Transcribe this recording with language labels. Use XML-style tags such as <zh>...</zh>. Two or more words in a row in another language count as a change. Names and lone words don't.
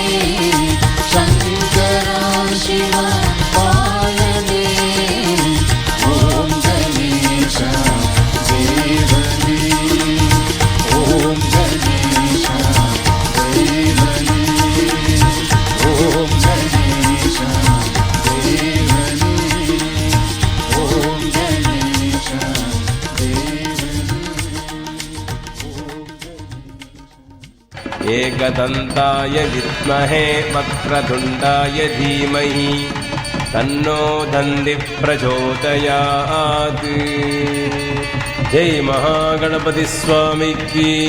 <ta>சங்கரா சிவ பாலனே ஓம் கணேசா தேவனே ஓம் கணேசா தேவனே ஓம் கணேசா தேவனே ஓம் கணேசா</ta> <sa>एकदन्ताय विद्महे वक्रतुण्डाय धीमहि तन्नो दन्दिः प्रचोदयात्</sa> <hi>जय महागणपति स्वामी की</hi>